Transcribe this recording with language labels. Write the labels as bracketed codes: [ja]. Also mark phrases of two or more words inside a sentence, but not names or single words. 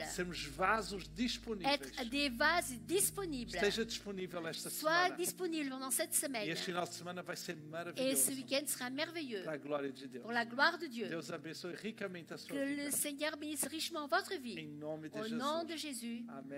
[pt] sermos vasos disponíveis. [fr] être des vases disponibles. [pt] Esteja disponível esta [fr] Sois [pt] semana. [fr] disponible pendant cette [pt] E [fr] semaine. [pt] este final de semana vai ser [fr] Et ce [pt] maravilhoso. [fr] week-end sera merveilleux [pt] Para a glória de Deus. [fr] pour la gloire de Dieu. [pt] Deus abençoe ricamente a sua [fr] Que [pt] vida. [fr] le Seigneur bénisse richement votre [pt] Em [fr] vie. [pt] nome de [fr] Au [pt] Jesus. [fr] nom de Jésus. Amen.